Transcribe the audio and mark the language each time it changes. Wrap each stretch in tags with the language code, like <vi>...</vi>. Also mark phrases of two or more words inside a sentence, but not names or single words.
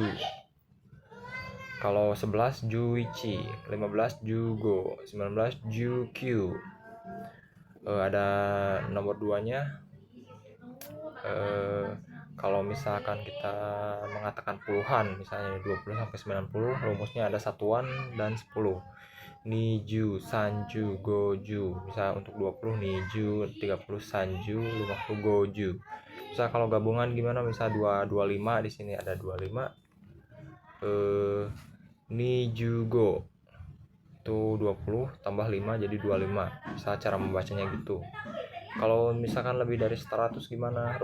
<id>Kalau 11 juichi, 15 jugo, 19 jukyu. Ada nomor 2-nya. Kalau misalkan kita mengatakan puluhan, misalnya 20 sampai 90, rumusnya ada satuan dan 10.</id> <ja>二十、三十、五十.</ja> <id>Misal untuk 20 niju, 30 sanju, 50 goju. Misal kalau gabungan gimana? Misal 25 di sini ada 25. Nijugo itu 20 tambah 5 jadi 25. Misal cara membacanya gitu. Kalau misalkan lebih dari 100 gimana?</id>